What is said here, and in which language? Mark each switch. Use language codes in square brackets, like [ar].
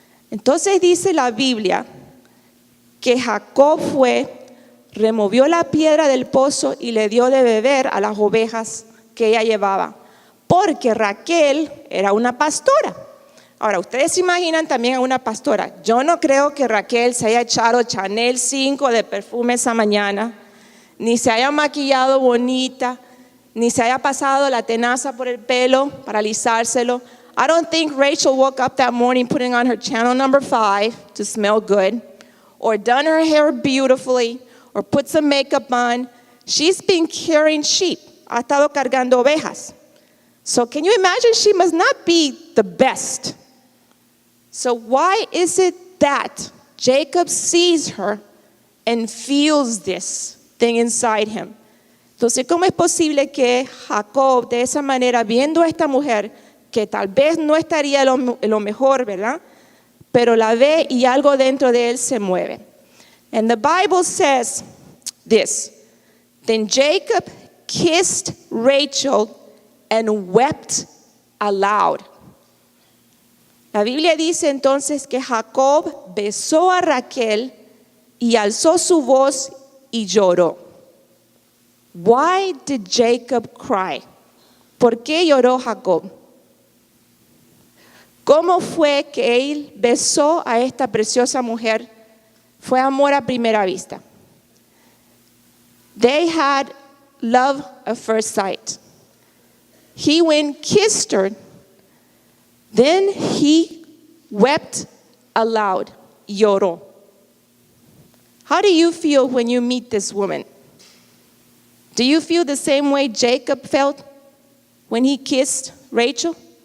[es] Entonces dice la Biblia que Jacob fue, removió la piedra del pozo y le dio de beber a las ovejas que ella llevaba, porque Raquel era una pastora. Ahora, ustedes se imaginan también a una pastora. Yo no creo que Raquel se haya echado Chanel 5 de perfume esa mañana, ni se haya maquillado bonita, ni se haya pasado la tenaza por el pelo para alisárselo. [en] I don't think Rachel woke up that morning putting on her channel number 5 to smell good, or done her hair beautifully, or put some makeup on. She's been carrying sheep. [es] Ha estado cargando ovejas. [en] So can you imagine? She must not be the best. So why is it that Jacob sees her and feels this thing inside him? [es] Entonces, ¿cómo es posible que Jacob, de esa manera, viendo a esta mujer, que tal vez no estaría lo mejor, ¿verdad? Pero la ve y algo dentro de él se mueve. [en] And the Bible says this: then Jacob kissed Rachel and wept aloud. [es] La Biblia dice entonces que Jacob besó a Raquel y alzó su voz y lloró. [en] Why did Jacob cry? [es] ¿Por qué lloró Jacob? ¿Cómo fue que él besó a esta preciosa mujer? Fue amor a primera vista. [en] They had love at first sight. He went, kissed her, then he wept aloud, [es] lloró. [en] How do you feel when you meet this woman? Do you feel the same way Jacob felt when he kissed Rachel?